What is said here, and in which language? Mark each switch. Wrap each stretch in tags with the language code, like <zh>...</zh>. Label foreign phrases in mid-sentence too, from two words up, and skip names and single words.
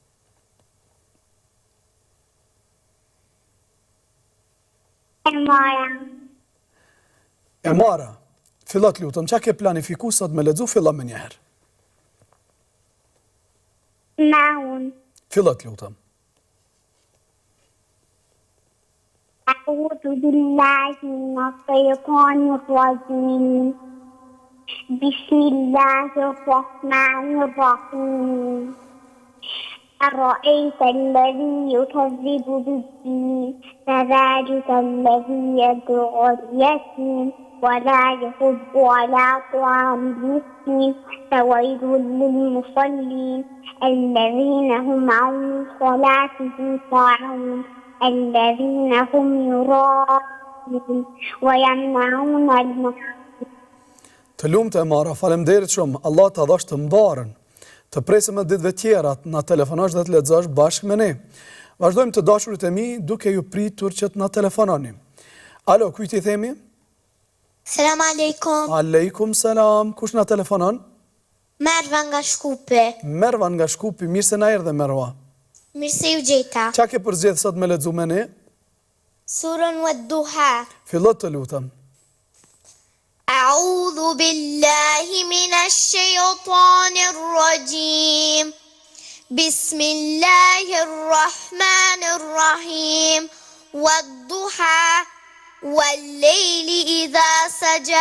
<sq>Mara. E Mara, fillo të lutëm, qa ke planifiku sot me lexu, fillo me njëherë. Ma unë. Fillo të lutëm.</sq> <ar>أعوذ بالله من الشيطان الرجيم بسم الله الرحمن الرحيم أرأيت الذي يكذب بالدين فذلك الذي يدعو اليتيم ولا يحض على طعام المسكين فويل للمصلين الذين هم عن صلاتهم ساهون الذين هم يراءون ويمنعون الماعون.</ar> <sq>Të lumë të Mara, faleminderit shumë, Allah të adhash të mbarën, të presim e ditëve tjerat, na telefonash dhe të lexosh bashkë me ne. Vazhdojmë të dashurit e mi, duke ju pritur që të na telefononi. Alo, kujt i themi?</sq> <ar>السلام عليكم. عليكم السلام,</ar> <sq>kush na telefonon? Merva nga Shkupi. Merva nga Shkupi, mirë se na erdhe Merva. Mirë se ju gjeta. Qa ke përzgjedh sot me lexu me ne? Surën Wad-Duha. Fillo të lutem.</sq> <ar>أعوذ بالله من الشيطان الرجيم. بسم الله الرحمن الرحيم. والضحى والليل إذا سجى.</ar>